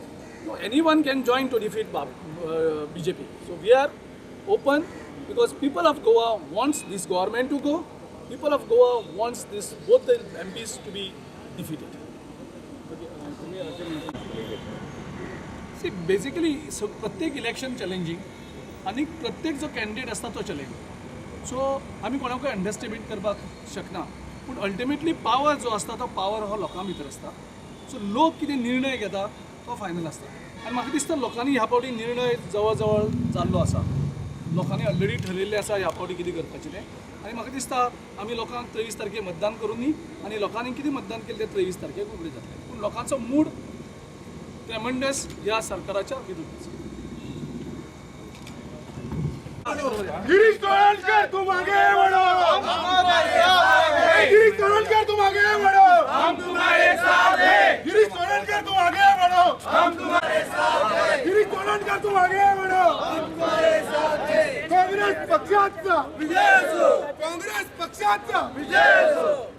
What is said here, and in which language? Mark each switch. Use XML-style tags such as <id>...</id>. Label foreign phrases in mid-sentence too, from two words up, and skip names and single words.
<en>No, anyone can join to defeat BJP. So we are open because people of Goa wants this government to go. People of Goa wants both the MPs to be defeated. See, basically, so</en> <kok>प्रत्येक इलेक्शन चॅलेंजींग आनी प्रत्येक जो कॅन्डिडेट आसता तो चॅलेंजींग. सो आमी कोणाकूय अंडरस्टिमेट करपाक शकना, पूण अल्टिमेटली पावर जो आसता तो पावर हो लोकां भितर आसता. सो लोक कितें निर्णय घेता तो फायनल आसता. आनी म्हाका दिसता लोकांनी ह्या फावटी निर्णय जवळ जवळ जाल्लो आसा. लोकांनी ऑलरेडी ठरयिल्लें आसा ह्या फावटी कितें करपाचें तें. आनी म्हाका दिसता आमी लोकांक 23 तारखेक मतदान करूं न्ही, आनी लोकांनी कितें मतदान केलें तें 23 तारखेक उगडें जातलें. पूण लोकांचो मूड ट्रेमंडस ह्या सरकाराच्या विरुद्ध आसा.</kok> <hi>गिरीश तोरणकर तुम आगे बढ़ो, हम तुम्हारे साथ हैं. गिरीश तोरणकर तुम आगे बढ़ो, हम तुम्हारे साथ हैं. गिरीश तोरणकर तुम आगे बढ़ो, हम तुम्हारे साथ हैं. गिरीश तोरणकर तुम आगे बढ़ो, हम तुम्हारे साथ हैं.</hi> <mr>काँग्रेस पक्षाचा विजय असो, काँग्रेस पक्षाचा विजय असो.</mr>